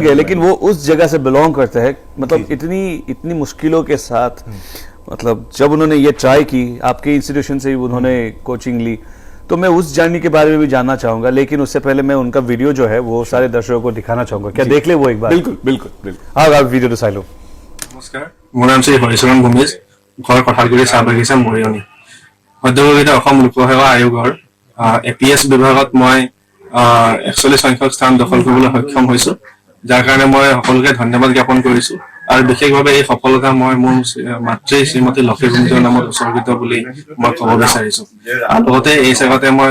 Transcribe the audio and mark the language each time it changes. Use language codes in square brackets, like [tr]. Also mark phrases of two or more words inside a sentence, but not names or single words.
[hi] गए लेकिन वो उस जगह से बिलोंग करते हैं मतलब जी। इतनी मुश्किलों के साथ मतलब जब उन्होंने ये ट्राई की आपके इंस्टीट्यूशन से ही उन्होंने कोचिंग ली तो मैं उस जर्नी के बारे में भी जानना चाहूंगा लेकिन उससे पहले मैं उनका वीडियो जो है वो सारे दर्शकों को दिखाना चाहूंगा क्या देख ले वो एक बार बिल्कुल बिल्कुल बिल्कुल हाँ आप वीडियो तो लो [as] নমস্কাৰ মোৰ নাম শ্ৰী হৰিচৰণ ভূমিজ ঘৰ কঠালগুৰি চাহ বাগিচা মৰিয়নি মধ্যভোগীত অসম লোকসেৱা আয়োগৰ APS বিভাগত মই 41 সংখ্যক স্থান দখল কৰিবলৈ সক্ষম হৈছো যাৰ কাৰণে মই সকলোকে ধন্যবাদ জ্ঞাপন কৰিছো আৰু বিশেষভাৱে এই সফলতা মই মোৰ মাতৃ শ্ৰীমতী লক্ষীকুঞ্জৰ নামত উৎসৰ্গিত বুলি মই ক'ব বিচাৰিছো আৰু লগতে এই জেগাতে মই